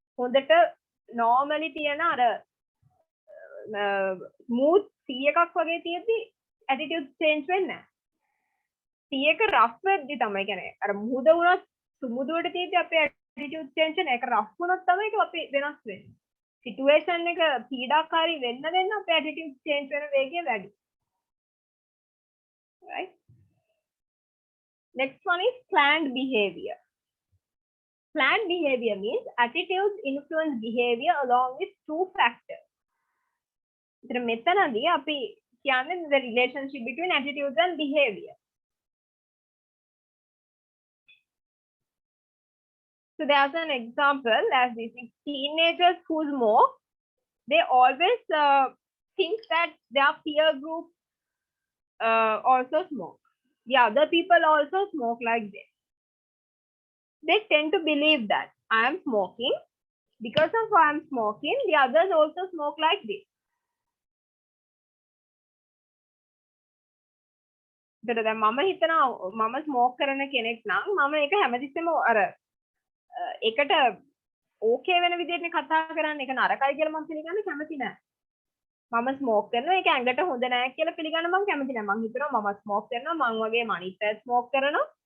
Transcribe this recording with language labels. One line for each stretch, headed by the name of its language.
Sinhala: හොඳට normally තියෙන අර smooth 100ක් වගේ තියෙද්දි attitude change වෙන්නේ නැහැ. 100ක rough වෙද්දි තමයි කියන්නේ අර මුහුද වුණත් සුමුදුවට තියෙද්දි අපේ attitude change වෙන එක rough වුණොත් තමයි ඒක අපි වෙනස් වෙන්නේ. situation එක පීඩාකාරී වෙන්න අපේ attitude change වෙන වේගය වැඩි.
English: Right? Next one is planned behavior. Planned behavior means attitudes influence behavior along with two factors.
Sinhala: ඉතින් මෙතනදී අපි
English: කියන්නේ the relationship between attitudes and behavior. So there's an example as this: teenagers who smoke, they always think that their peer group also smoke. The other people also smoke like this. They tend to believe that I am smoking. Because of I am smoking, the others also smoke like this.
Sinhala: එතකොට දැන් මම හිතනවා මම smoke කරන කෙනෙක් නම් මම ඒක හැමතිස්සෙම අර ඒකට ඕකේ වෙන විදිහට කතා කරන්න ඒක නරකයි කියලා මම පිළිගන්න කැමති නෑ. මම ස්මෝක් කරනවා ඒක ඇඟට හොඳ නෑ කියලා පිළිගන්න මම කැමති නෑ. මම හිතනවා මම ස්මෝක් කරනවා මං වගේ මනිත් අය ස්මෝක් කරනවා.